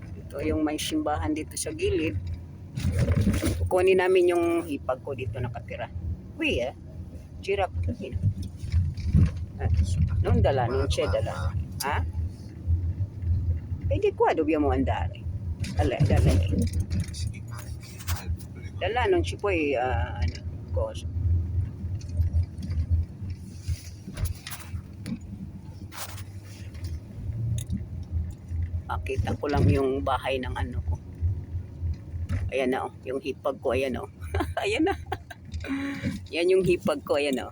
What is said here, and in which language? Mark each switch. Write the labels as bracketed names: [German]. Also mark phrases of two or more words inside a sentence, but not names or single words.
[Filipino] Ito yung may simbahan dito sa gilid. Kukunin namin yung hipag ko dito nakatira. Uy, giraffe. [Italian] Non dala, non c'è dala. Ha? E di qua dobbiamo andare. Dala. Dala, non ci puoi, cosa. [Filipino] Makita ko lang yung bahay ng ano ko. Ayan na, oh. Yung hipag ko, ayan, oh. Ayan na. Yan yung hipag ko, ayan, oh.